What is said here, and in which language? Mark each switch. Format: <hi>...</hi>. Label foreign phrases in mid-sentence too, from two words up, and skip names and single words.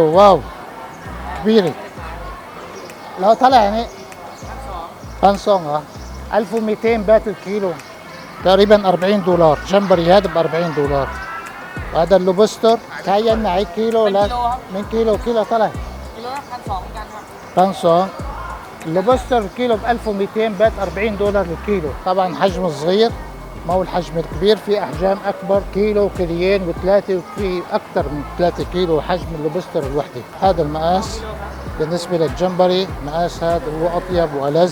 <ar>واو كبيرة. لو طلع يعني بانسونغ 1200 بات الكيلو، تقريبا 40 دولار. جمبري هذا ب 40 دولار. وهذا اللوبستر كاين معي كيلو لا من كيلو طلع</ar> <th>كيلو 1,200 เหมือนกันครับ</th> <ar>بانسونغ. اللوبستر كيلو ب 1200 بات، 40 دولار الكيلو. طبعا حجم صغير، ما هو الحجم الكبير، في احجام اكبر كيلو كيلوين وثلاثه، وفي اكثر من 3 كيلو حجم اللوبستر الوحده. هذا المقاس بالنسبه للجمبري، المقاس هذا هو اطيب والذ.</ar>